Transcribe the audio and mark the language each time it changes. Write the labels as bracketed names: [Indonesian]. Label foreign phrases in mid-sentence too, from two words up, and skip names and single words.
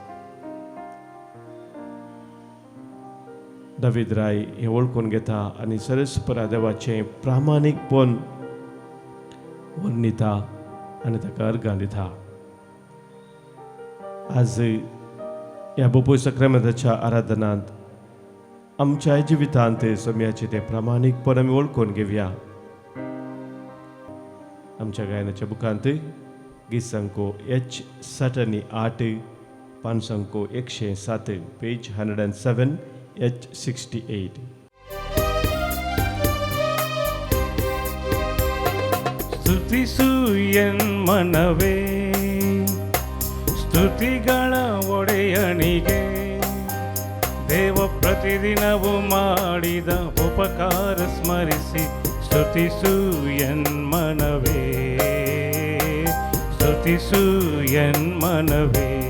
[Konkani] दावीद राय हें वळखून घेता आनी सर्वेस्परा देवाचें प्रामाणीकपण वर्णिता आनी ताका अर्घां दिता आज ह्या बोपोय सक्रामेंताच्या आराधनांत आमच्या जिवितांत सोम्याचे ते प्रामाणीकपण आमी वळखून घेवया. आमच्या गायनाच्या बुकांत गीत संको H78 पान संको 107 पेज 107 H68. [Kannada] ಸ್ತುತಿಸು ಎನ್ಮನವೇ ಸ್ತುತಿಗಳ ಒಡೆಯನಿಗೆ ದೇವ ಪ್ರತಿದಿನವೂ ಮಾಡಿದ ಉಪಕಾರ ಸ್ಮರಿಸಿ ಸ್ತುತಿಸು ಎನ್ಮನವೇ ಸ್ತುತಿಸು ಎನ್ಮನವೇ